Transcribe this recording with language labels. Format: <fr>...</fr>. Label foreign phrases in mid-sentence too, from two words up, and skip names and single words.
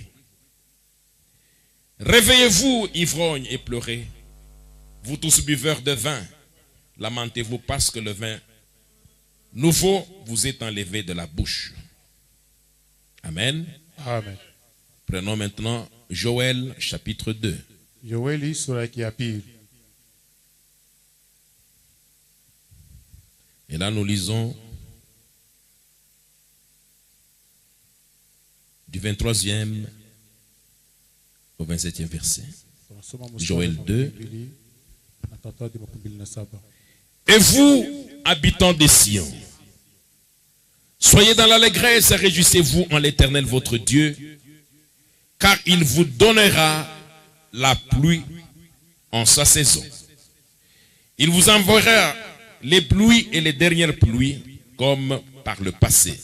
<fr>Réveillez-vous, ivrognes, et pleurez. Vous tous buveurs de vin, lamentez-vous parce que le vin nouveau vous est enlevé de la bouche. Amen. Amen. Prenons maintenant Joël chapitre 2.</fr> <sw>Yoeli sura yake ya pili.</sw> <fr>Et là nous lisons du 23e au 27e verset.</fr> <sw>Tunasoma</sw> <fr>Joël 2.</fr> <sw>na tatu hadi 27.</sw> <fr>Et vous, habitants des Sion, soyez dans l'allégresse et réjouissez-vous en l'Éternel votre Dieu, car il vous donnera la pluie en sa saison. Il vous enverra les pluies et les dernières pluies comme par le passé.</fr>